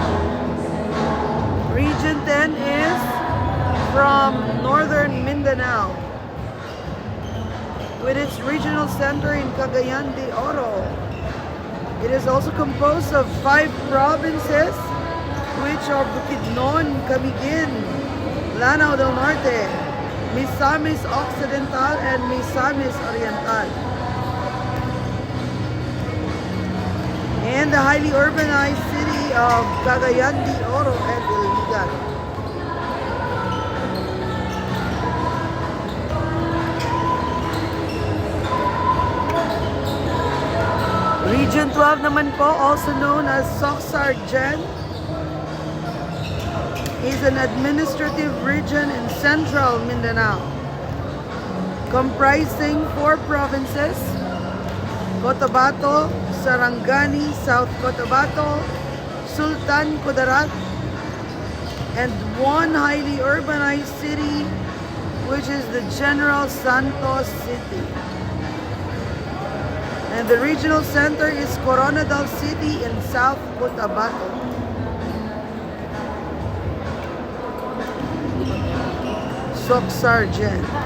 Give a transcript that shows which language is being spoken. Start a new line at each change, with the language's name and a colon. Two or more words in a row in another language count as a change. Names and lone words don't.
English: Region 10 is from Northern Mindanao with its regional center in Cagayan de Oro. It is also composed of 5 provinces, which are Bukidnon, Camiguin, Lanao del Norte, Misamis Occidental, and Misamis Oriental. And the highly urbanized city of Cagayan de Oro and Iligan.
Filipino: Region 12 naman po,
English: also known as Soc-Sargen, is an administrative region in central Mindanao, comprising 4 provinces: Cotabato, Sarangani, South Cotabato, Sultan Kudarat, and 1 highly urbanized city, which is the General Santos City. And the regional center is Coronadal City in South Cotabato. Soc-Sargen.